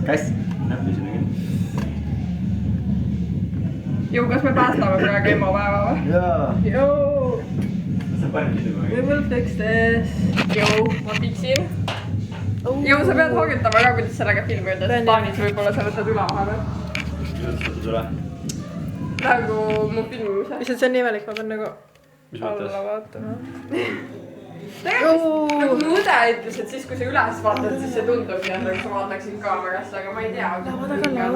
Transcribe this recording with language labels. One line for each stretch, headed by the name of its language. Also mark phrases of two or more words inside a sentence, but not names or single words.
Estonian: Kass, näppi sinna küll. Joo, kas me päästame praegu emapäeva või? Jaa. Joo. Sa panid seda
English: We will fix this.
Estonian: Joo, ma fiksin. Joo, sa pead harjutama ka, kuidas sellega filmida, sest Taanis võib-olla sa võtad üle vahepeal. Kuidas sa tule? Nagu mu filmimise. Lihtsalt see on nii imelik, ma pean nagu Mis mõttes? alla vaatama. Tegelikult nagu mu õde ütles, et siis kui sa üles vaatad, siis see tundub nii, nagu sa vaataksid kaamerasse, aga ma ei tea.